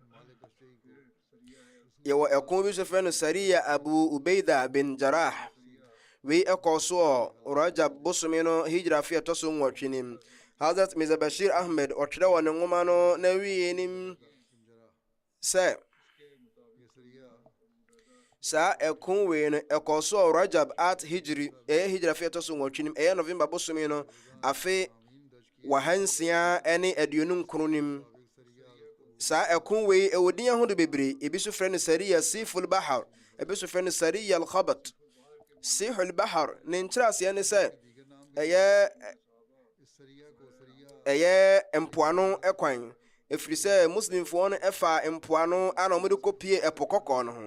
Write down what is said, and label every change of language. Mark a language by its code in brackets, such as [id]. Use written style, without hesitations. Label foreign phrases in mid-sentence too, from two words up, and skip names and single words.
[ak] Yɛwɔ ɛko bi so frɛ no Sariya Abu Ubaida bin Jarrah. Wei ɛkɔ so Rajab bosome no hijra fi ɛtɔ so 8 nim. Hazrat Mirza Bashir Ahmed ɔtwerɛ wɔ ne nwoma no na wie nim sɛ saa ɛko wei no ɛkɔ so Rajab at hijri hijra fi ɛtɔ so 8 nim ɛyɛ November bosome no afe 629 nim. Saa ɛko wei ɛwɔ din ahodo bebree, ebi so frɛ no Sariya Siful Bahar, ebi so frɛ no Sariya Al-Khabat. Sihul Bahar ne nkyerɛaseɛ ne sɛ ɛyɛ mpoano ɛkwan, ɛfiri sɛ muslimfoɔ no ɛfa mpoano ana ɔmode kɔpie ɛpo kɔkɔɔ no ho.